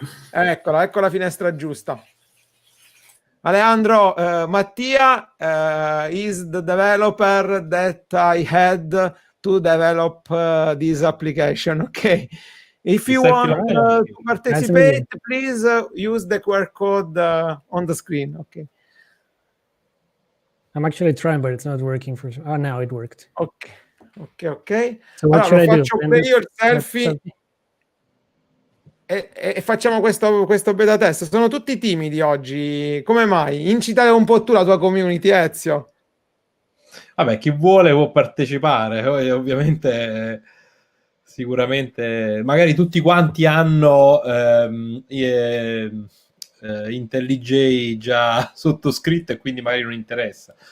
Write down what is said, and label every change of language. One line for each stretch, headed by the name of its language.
Italian: Eccola, ecco la finestra giusta.
English: Alejandro, Mattia is the developer that I had to develop this application. Okay. If you want to participate, please use the QR code on the screen. Okay. I'm actually trying, but it's not working for sure. Oh, now it worked. Ok. So what
Italian: allora,
English: should I do?
Italian: faccio pure io il selfie e facciamo questo beta test. Sono tutti timidi oggi. Come mai? Incitare un po' tu la tua community, Ezio. Vabbè, chi vuole può partecipare. Poi, ovviamente, sicuramente, magari tutti quanti hanno IntelliJ già sottoscritto e quindi magari non interessa.